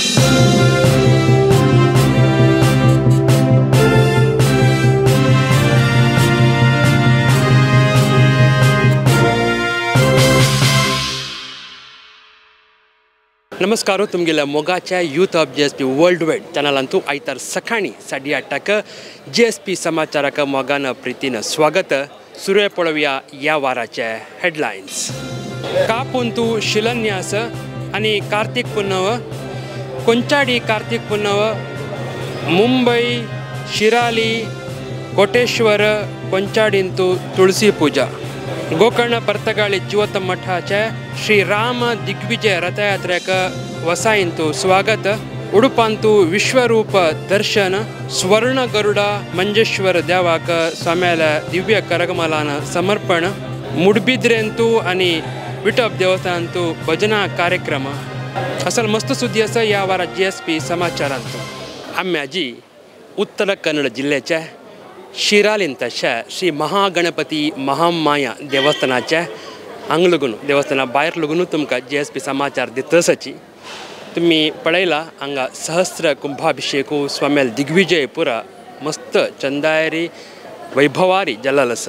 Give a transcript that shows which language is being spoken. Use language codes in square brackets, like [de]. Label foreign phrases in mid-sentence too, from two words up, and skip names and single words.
[kok] नमस्कार तुमगेल्या मोगाच्या [en] Youth of JSP World Wide [kok] चॅनलांतू आयतार सकाळी 8:30 JSP समाचाराक मोगान प्रीतीन स्वागत. सुरू पळोवया या वाराचे हेडलायन्स. कापुंतू शिलान्यास आणि कार्तिक पुन्नव, कोंचाडी कार्तिक पुन्नव, मुंबई शिराली कोटेश्वर कोंचाडींतू तुळसी पूजा. गोकर्ण पर्तगाळी जिवत मठाचे श्री राम दिग्विजय रथयात्रेक वसाईंतू स्वागत. उडुपांतू विश्वरूप दर्शन. स्वर्ण गरुड मंजेश्वर देवाक स्वाम्याला दिव्य करगमलान समर्पण. मुडबिद्रेंतू आणि विठप देवस्थानांतू भजना कार्यक्रम. असल मस्त सुद्दी आसा या वारा JSP समाचारांतू. आम्याजी उत्तर कन्नड जिल्ह्याच्या शिरालींतशा श्री महागणपती महामाया देवस्थानाच्या हांगलगून देवस्थाना भायर लगून तुमकां JSP समाचार दितसाची. तुम्ही पळयला हांगा सहस्र कुंभाभिषेकू स्वाम्याल दिग्विजय पुरा मस्त चंदायरी वैभवारी जल्लेलो आसा.